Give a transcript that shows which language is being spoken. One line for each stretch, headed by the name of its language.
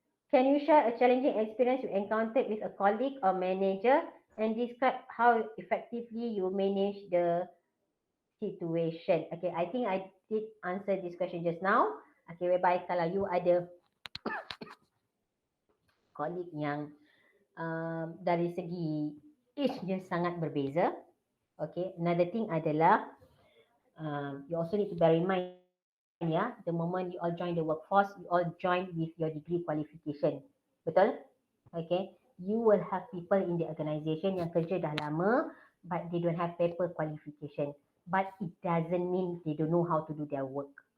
English: Can you share a challenging experience you encountered with a colleague or manager and describe how effectively you manage the situation? Okay, I think I did answer this question just now.
Malay: Okay, whereby kalau you ada colleague yang dari segi age-nya sangat berbeza.
English: Okay, another thing
Malay: adalah
English: you also need to bear in mind the moment you all join the workforce, you all join with your degree qualification.
Malay: Betul?
English: Okay, you will have people in the organization
Malay: yang kerja dah lama
English: but they don't have paper qualification, but it doesn't mean they don't know how to do their work.